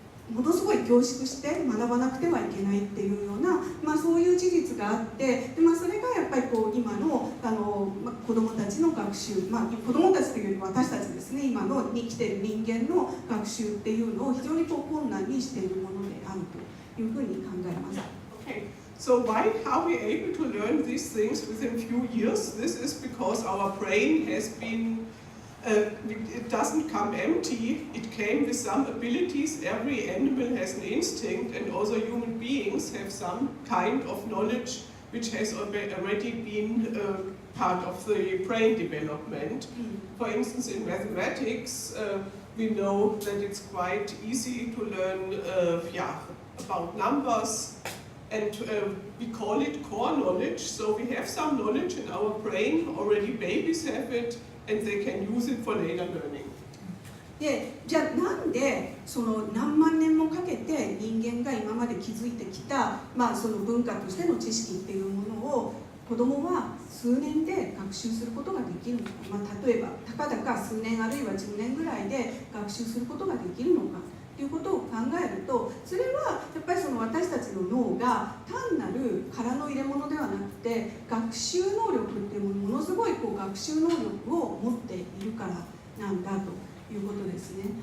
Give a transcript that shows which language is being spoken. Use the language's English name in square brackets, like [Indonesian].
[Japanese] ものすごい凝縮して学ばなくてはいけないっていうような、そういう事実があって、で、それがやっぱり今の子どもたちの学習、子どもたちというより私たちですね、今のに生きている人間の学習っていうのを非常に困難にしているものであるというふうに考えます。 [English] Okay. So why are we able to learn these things within few years? This is because our brain has been it doesn't come empty, it came with some abilities. Every animal has an instinct, and also human beings have some kind of knowledge which has already been part of the brain development. For instance, in mathematics, we know that it's quite easy to learn about numbers, and we call it core knowledge. So we have some knowledge in our brain, already babies have it, and they can use it for later learning. [Japanese] でじゃあなんでその何万年もかけて人間が今まで築いてきた、その文化としての知識っていうものを子どもは数年で学習することができるのか、例えばたかだか数年あるいは10年ぐらいで学習することができるのかということを考えると、それはやっぱりその私たちの脳が単なる殻の入れ物ではなくて学習能力っていうものすごい学習能力を持っているからなんだということですね。